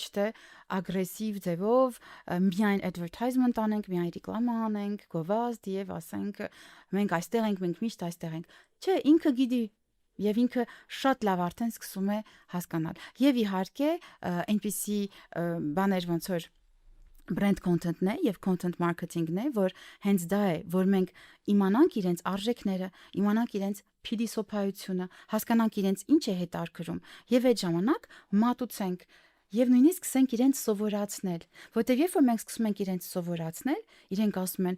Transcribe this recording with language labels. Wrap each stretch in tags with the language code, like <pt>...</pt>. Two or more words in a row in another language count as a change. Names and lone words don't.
<hy>թե ագրեսիվ ձևով միայն advertisement անենք, միայն ռեկլամա անենք, գովազդ եւ ասենք մենք այստեղ ենք, մենք միշտ այստեղ ենք։ Չէ, ինքը գիտի եւ ինքը շատ լավ արդեն սկսում է հասկանալ։ Եվ իհարկե, այնպիսի բաներ ոնց որ</hy> <en>brand content-ն</en> <hy>է եւ</hy> <en>content marketing-ն</en> <hy>է, որ հենց դա է, որ մենք իմանանք իրենց արժեքները, իմանանք իրենց փիլիսոփայությունը, հասկանանք իրենց ինչ է հետարքրում եւ այդ ժամանակ մատուցենք եւ նույնիսկ սկսենք իրենց սովորացնել, որտեւ երբ որ մենք սկսում ենք իրենց սովորացնել, իրենք ասում են.</hy>